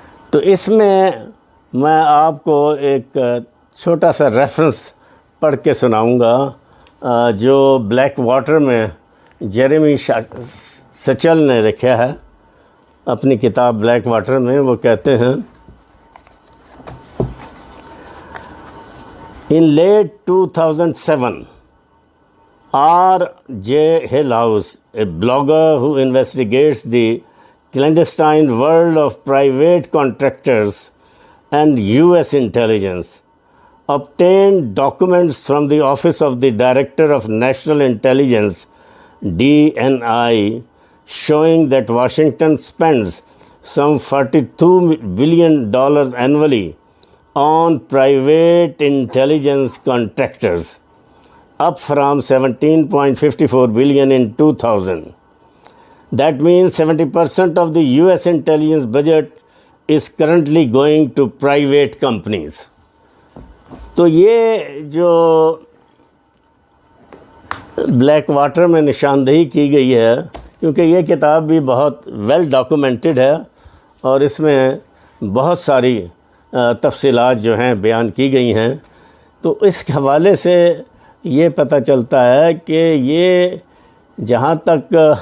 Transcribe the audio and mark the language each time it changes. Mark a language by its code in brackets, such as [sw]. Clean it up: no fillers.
[ur] تو اس میں آپ کو ایک چھوٹا سا ریفرنس پڑھ کے سناؤں گا جو بلیک واٹر میں جیریمی سچل نے لکھا ہے اپنی کتاب بلیک واٹر میں۔ وہ کہتے ہیں، [en] In late 2007, R.J. Hillhouse, a blogger who investigates the clandestine world of private contractors and U.S. intelligence, obtained documents from the Office of the Director of National Intelligence, DNI, showing that Washington spends some $42 billion annually on private intelligence contractors, up from $17.54 billion in 2000. That means 70% of the US intelligence budget is currently going to private companies. [ur] تو یہ جو black water میں نشاندہی کی گئی ہے، کیونکہ یہ کتاب بھی بہت ویل ڈاکومنٹڈ ہے اور اس میں بہت ساری تفصیلات جو ہیں بیان کی گئی ہیں، تو اس حوالے سے یہ پتہ چلتا ہے کہ یہ جہاں تک